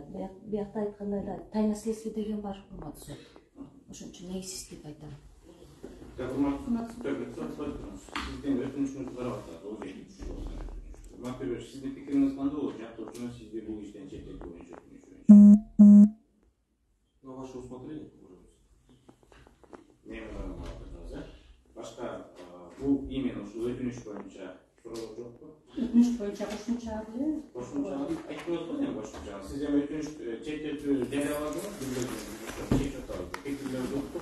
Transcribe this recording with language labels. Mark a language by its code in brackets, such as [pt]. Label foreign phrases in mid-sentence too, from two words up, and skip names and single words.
[ky] Биякта айткандай эле [ru] тайна следствие [ky] деген бар, урматтуу сот. Ошон үчүн негизсиз деп айтам. Сиздин өтүнүшүңүздү карап атат, сиздин пикириңиз кандай болот? Жактоочуну сизди бул иштен четтетүү боюнча өтүнүш боюнча. [ru] На ваше усмотрение. [ky] Башка бул именно ушул өтүнүш боюнча суроо жокпу? Өтүнүч боюнча кошумча Кошумчаны айтып атпадым эми кошумчаны. Сиз эми өтүнүч чектетүү жарыяладыңыз, билдирдиңиз. Чек атабыз. Пикирлер жокпу.